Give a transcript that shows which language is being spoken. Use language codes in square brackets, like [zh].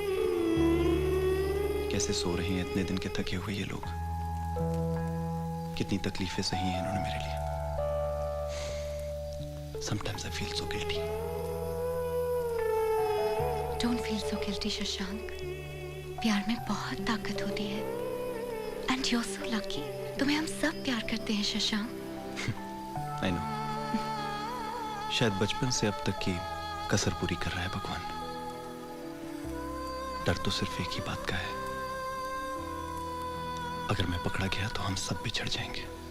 [hi] कैसे सो रहे हैं इतने दिन के थके हुए ये लोग? कितनी तकलीफें सही हैं इन्होंने मेरे लिए। [en] Sometimes I feel so guilty. Don't feel so guilty, Shashank. [hi] प्यार में बहुत ताकत होती है। [en] And you're so lucky. [hi] तुम्हें हम सब प्यार करते हैं शशांक। [en] I know. [hi] शायद बचपन से अब तक की कसर पूरी कर रहा है भगवान। डर तो सिर्फ एक ही बात का है, अगर मैं पकड़ा गया तो हम सब बिछड़ जाएंगे।